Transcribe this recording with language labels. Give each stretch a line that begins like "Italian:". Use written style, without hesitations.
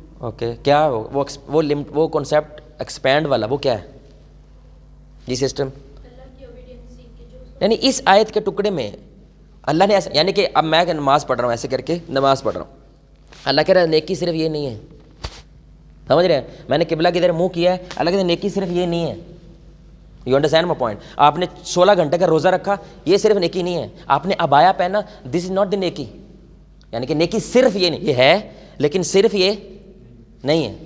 Urdu: Okay, کیا وہ concept expand والا وہ کیا ہے جی سسٹم؟ یعنی اس آیت کے ٹکڑے میں اللہ نے ایسا, یعنی کہ اب میں نماز پڑھ رہا ہوں ایسے کر کے نماز پڑھ رہا ہوں, اللہ کہہ رہا ہے نیکی صرف یہ نہیں ہے. سمجھ رہے ہیں؟ میں نے قبلہ کی طرف منہ کیا ہے, اللہ کہتا ہے نیکی صرف یہ نہیں ہے.
English: You understand my point?
Urdu: آپ نے 16 گھنٹے کا روزہ رکھا, یہ صرف نیکی نہیں ہے. آپ نے عبایا پہنا,
English: This is not the نیکی.
Urdu: یعنی کہ نیکی صرف یہ نہیں, یہ ہے لیکن صرف یہ نہیں ہے.